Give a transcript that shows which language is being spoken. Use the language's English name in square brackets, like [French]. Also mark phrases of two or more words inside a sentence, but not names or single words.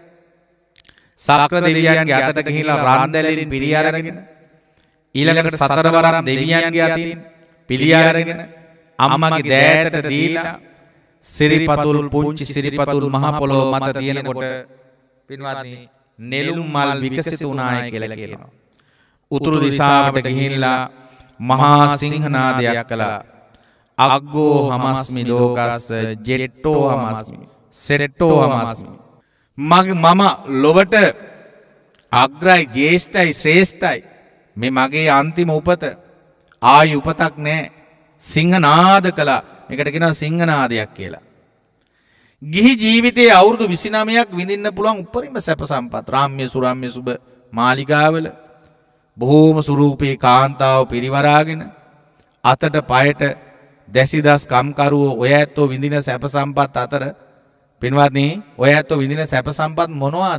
[Sinhala] සක්‍ර දෙවියන්ගේ අතට ගිහිලා රන් දැලෙලින් පිළි අරගෙන ඊළඟට සතරවරම් දෙවියන්ගේ අතින් පිළි අරගෙන අම්මගේ දෑතට දීලා සිරිපතුල් පුංචි සිරිපතුල් මහ පොළොව මත තියෙනකොට පින්වත්නි නෙළුම් මල් විකසිත වුණායි කියලා කියනවා. උතුරු දිශාවට ගිහිල්ලා මහා සිංහනාදයක් කළා. [Pali] අග්ගෝ හමස්මි ලෝකස්ස ජෙට්ටෝ හමස්මි සෙට්ටෝ හමස්මි. [Sinhala] මම ලොවට අග්‍රයි ජේෂ්ඨයි ශ්‍රේෂ්ඨයි. මේ මගේ අන්තිම උපත ආයි උපතක් නැහැ. සිංහනාද කළා. මේකට කියනවා සිංහනාදයක් කියලා. ගිහි ජීවිතයේ අවුරුදු 29ක් විඳින්න පුළුවන් උපරිම සැප සම්පත් රාම්‍ය සුරම්‍ය සුබ මාලිගාවල බොහෝම සුරූපී කාන්තාව පිරිවරාගෙන අතට පයට දැසිදස් කම්කරුවෝ ඔය ඇත්තෝ විඳින සැප සම්පත් අතර පින්වත්නි ඔය ඇත්තෝ විඳින සැප සම්පත් මොනවාද?